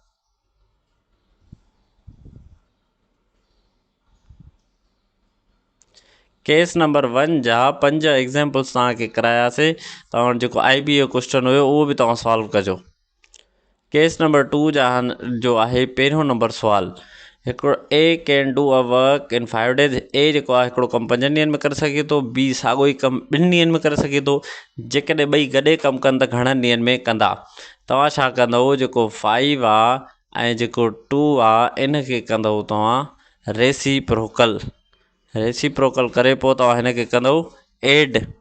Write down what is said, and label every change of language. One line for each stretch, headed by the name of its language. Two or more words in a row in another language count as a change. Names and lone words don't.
Sindhi: केस नंबर 1 जा 5 एग्ज़ाम्पल्स तव्हांखे करायासीं। तव्हां जेको IB जो क्वेश्चन हुयो उहो बि तव्हां सॉल्व कजो। केस नंबर 2 जो आहे पहिरियों नंबर सुवाल।
English: हिकिड़ो A can do a work in 5 days.
Sindhi: A जेको आहे हिकिड़ो कमु 5 ॾींहंनि में करे सघे थो, B साॻियो ई कमु 2 ॾींहंनि में करे सघे थो। जेकॾहिं ॿई गॾे कमु कनि त घणनि ॾींहंनि में कंदा? तव्हां छा कंदव, जेको 5 आहे ऐं जेको 2 आहे इनखे कंदव तव्हां रेसिप्रोकल। रेसिप्रोकल करे पोइ तव्हां हिनखे कंदव एड।